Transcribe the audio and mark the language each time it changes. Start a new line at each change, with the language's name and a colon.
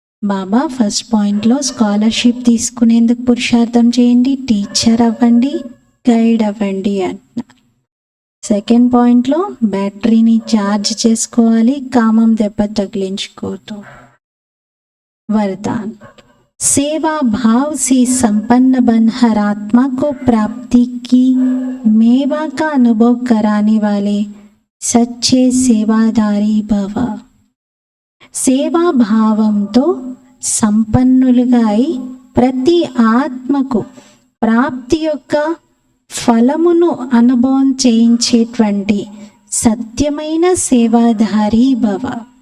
Telugu: బాబా first పాయింట్లో scholarship తీసుకునేందుకు పురుషార్థం చేయండి, టీచర్ అవ్వండి, గైడ్ అవ్వండి అంటున్నారు. సెకండ్ పాయింట్లో బ్యాటరీని ఛార్జ్ చేసుకోవాలి, కామం దెబ్బ తగిలించుకోవద్దు.
Hindi: वरदान, सेवा भाव से संपन्न बन हर आत्मा को प्राप्ति की मेवा का अनुभव कराने वाले सच्चे सेवादारी भव.
Telugu: సేవా భావంతో సంపన్నులుగా అయి ప్రతి ఆత్మకు ప్రాప్తి యొక్క ఫలమును అనుభవం చేయించేటువంటి సత్యమైన సేవాదారి భవ.